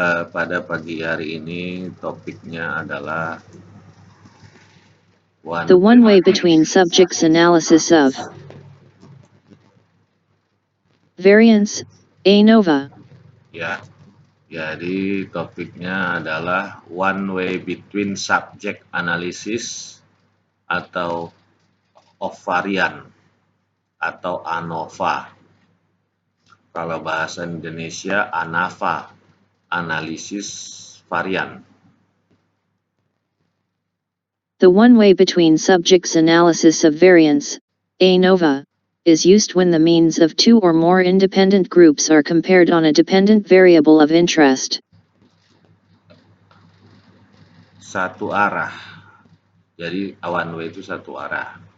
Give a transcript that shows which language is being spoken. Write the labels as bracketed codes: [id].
[id] Pada pagi hari ini topiknya adalah [en] The one way between subjects analysis of variance, ANOVA. [id] ya. Jadi topiknya adalah [en] one way between subject analysis [id] atau of varian atau ANOVA. Kalau bahasa Indonesia ANAVA, analisis varian. [en] The one way between subjects analysis of variance, ANOVA, is used when the means of two or more independent groups are compared on a dependent variable of interest. [id] Satu arah. Jadi one way itu satu arah.